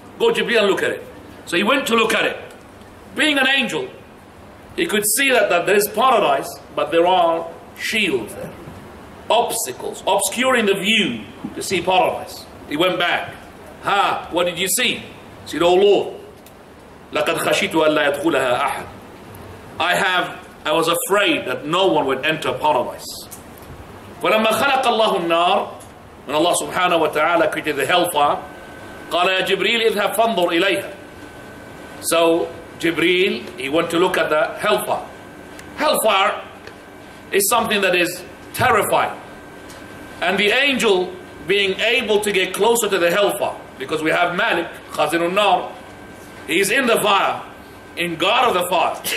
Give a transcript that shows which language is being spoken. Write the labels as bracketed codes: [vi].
[en] Go Jibreel and look at it. So he went to look at it. Being an angel, he could see that there is paradise, but there are shields there, obstacles, obscuring the view to see paradise. He went back. What did you see? He said, oh Lord, [ar] لَقَدْ خَشِيتُ أَلَّا يَدْخُلَهَا أَحَدٌ. [en] I was afraid that no one would enter paradise. [ar] فَلَمَّا خَلَقَ اللَّهُ النَّارِ, [en] when Allah subhanahu wa ta'ala created the hellfire, [ar] قَالَ يَا جِبْرِيلِ اذْهَبْ فَانظُرْ إِلَيْهَا. [en] So Jibreel, he went to look at the hellfire. Hellfire is something that is terrifying. And the angel being able to get closer to the hellfire, because we have Malik, Khazinun Nar, he's in the fire, in guard of the fire.